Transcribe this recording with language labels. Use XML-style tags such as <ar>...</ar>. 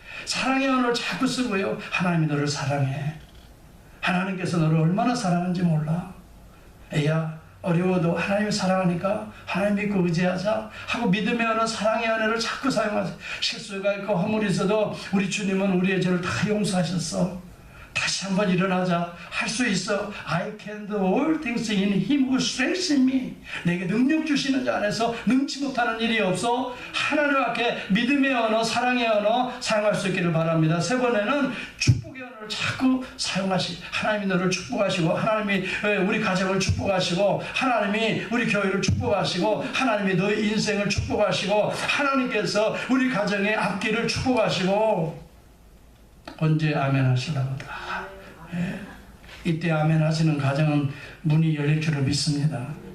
<ko>사랑의 언어를 자꾸 쓰고요. 하나님이 너를 사랑해. 하나님께서 너를 얼마나 사랑하는지 몰라. 애야 어려워도 하나님이 사랑하니까 하나님 믿고 의지하자 하고 믿음의 언어 사랑의 언어를 자꾸 사용하세요. 실수가 있고 허물이 있어도 우리 주님은 우리의 죄를 다 용서하셨어. 다시 한번 일어나자. 할 수 있어.</ko> <en>I can do all things in Him who strengthens me.</en> <ko>내게 능력 주시는 자 안에서 능치 못하는 일이 없어. 하나님 앞에 믿음의 언어, 사랑의 언어 사용할 수 있기를 바랍니다. 세 번째는 축복의 언어를 자꾸 하나님이 너를 축복하시고 하나님이 우리 가정을 축복하시고 하나님이 우리 교회를 축복하시고 하나님이 너의 인생을 축복하시고 하나님께서 우리 가정의 앞길을 축복하시고 언제 아멘 하시려고 이때 아멘 하시는 가정은 문이 열릴 줄을 믿습니다.</ko>